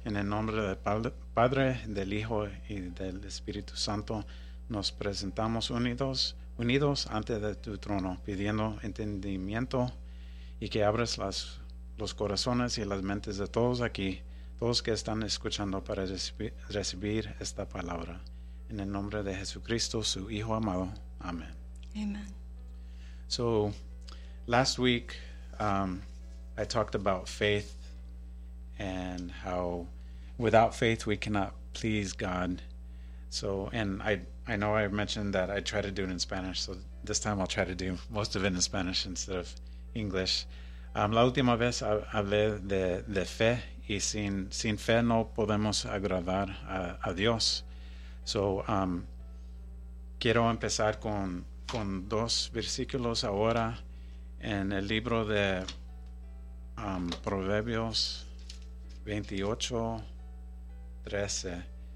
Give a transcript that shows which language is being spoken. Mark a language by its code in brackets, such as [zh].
[es] En el nombre del Padre, del Hijo y del Espíritu Santo, nos presentamos unidos ante de tu trono, pidiendo entendimiento y que abras los corazones y las mentes de todos aquí, todos que están escuchando para recibir esta palabra. En el nombre de Jesucristo, su Hijo amado. Amén. [en] Amen. So, last week, I talked about faith and how without faith we cannot please God. So, and I know I mentioned that I try to do it in Spanish, so this time I'll try to do most of it in Spanish instead of English. [es] La última vez hablé de fe, y sin fe no podemos agradar a Dios. So, quiero empezar con dos versículos ahora en el libro de Proverbios 28:13.